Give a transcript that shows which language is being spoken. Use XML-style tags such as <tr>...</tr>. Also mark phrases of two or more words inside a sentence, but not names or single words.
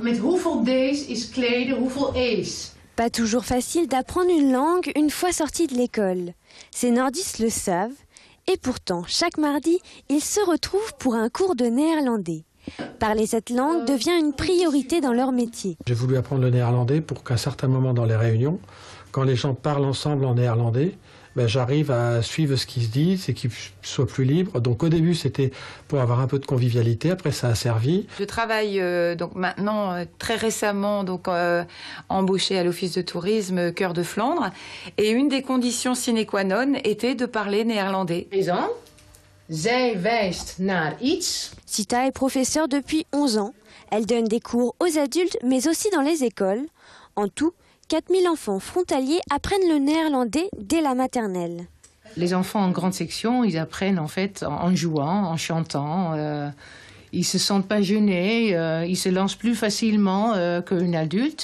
<nl>met hoeveel D's is kleden, hoeveel E's.</nl> <fr>Pas toujours facile d'apprendre une langue une fois sorti de l'école. Ces nordistes le savent et pourtant, chaque mardi, ils se retrouvent pour un cours de néerlandais. Parler cette langue devient une priorité dans leur métier. J'ai voulu apprendre le néerlandais pour qu'à certains moments dans les réunions, quand les gens parlent ensemble en néerlandais, j'arrive à suivre ce qu'ils se disent et qu'ils soient plus libres. Donc au début, c'était pour avoir un peu de convivialité. Après, ça a servi. Je travaille donc maintenant très récemment embauchée à l'Office de tourisme Cœur de Flandre. Et une des conditions</fr> <la>sine qua non</la> <fr>était de parler néerlandais.</fr> <nl>Zij wijst naar iets.</nl> <fr>Sita est professeure depuis 11 ans. Elle donne des cours aux adultes, mais aussi dans les écoles. En tout, 4000 enfants frontaliers apprennent le néerlandais dès la maternelle. Les enfants en grande section, ils apprennent en fait en jouant, en chantant. Ils se sentent pas gênés, ils se lancent plus facilement qu'un adulte.</fr>